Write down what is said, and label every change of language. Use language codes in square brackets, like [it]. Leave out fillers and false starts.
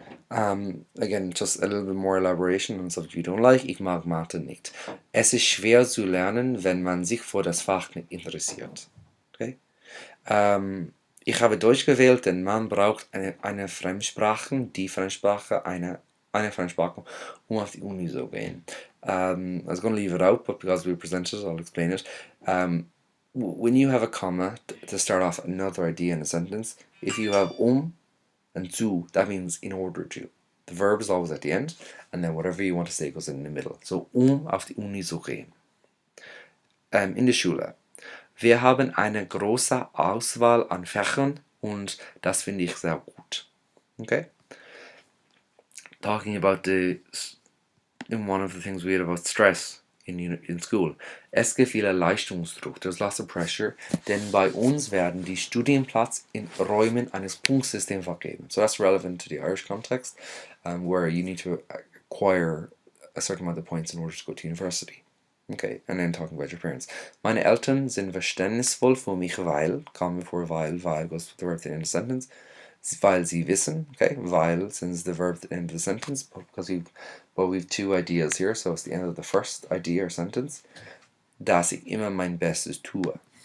[en] Again, just a little bit more elaboration on something you don't like. [de] Ich mag Mathe nicht. Es ist schwer zu lernen, wenn man sich für das Fach nicht interessiert. Okay? Ich habe Deutsch gewählt, denn man braucht eine Fremdsprache, die Fremdsprache, eine Fremdsprache, um auf die Uni zu gehen. [en] I was going to leave it out, but because we presented it, I'll explain it. When you have a comma to start off another idea in a sentence, if you have and zu, that means in order to. The verb is always at the end, and then whatever you want to say goes in the middle. [de] So, auf die Uni zu gehen. In der Schule. Wir haben eine große Auswahl an Fächern und das finde ich sehr gut. [en] Okay? Talking about in one of the things we had about stress in school. [de] Es gibt viel Leistungsdruck, [en] there's lots of pressure, [de] denn bei uns werden die Studienplatz in Räumen eines Punktsystems vergeben. [en] So that's relevant to the Irish context, where you need to acquire a certain amount of points in order to go to university. Okay, and then talking about your parents. [de] Meine Eltern sind verständnisvoll für mich, weil, [en] come before weil goes with the verb at the end of the sentence, [de] weil sie wissen, [en] okay, weil since the verb at the end of the sentence, because we've 2 ideas here, so it's the end of the first idea or sentence, [de] dass ich immer mein Bestes tue.